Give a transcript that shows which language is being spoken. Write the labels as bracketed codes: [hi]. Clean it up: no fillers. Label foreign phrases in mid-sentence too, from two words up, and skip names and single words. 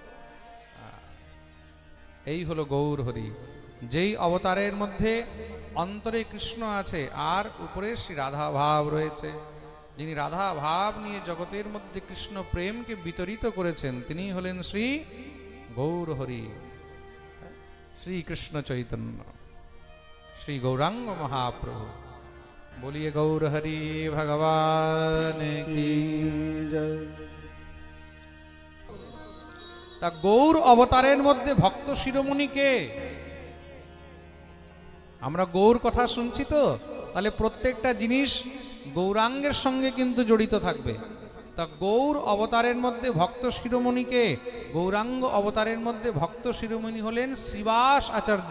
[bn] এই হলো গৌর হরি, যেই অবতারের মধ্যে অন্তরে কৃষ্ণ আছে আর উপরে শ্রী রাধা ভাব রয়েছে। যিনি রাধা ভাব নিয়ে জগতের মধ্যে কৃষ্ণ প্রেমকে বিতরিত করেছেন, তিনি হলেন শ্রী গৌর হরি, শ্রীকৃষ্ণ চৈতন্য, শ্রী গৌরাঙ্গ মহাপ্রভু। [hi] बोलिए गौर हरि भगवान की जय। [bn] তা গৌর অবতারের মধ্যে ভক্ত শিরোমণিকে, আমরা গৌর কথা শুনছি তো, তাহলে প্রত্যেকটা জিনিস গৌরাঙ্গের সঙ্গে কিন্তু জড়িত থাকবে। তা গৌর অবতারের মধ্যে ভক্ত শিরোমণিকে, গৌরাঙ্গ অবতারের মধ্যে ভক্ত শিরোমণি হলেন শ্রীবাস আচার্য।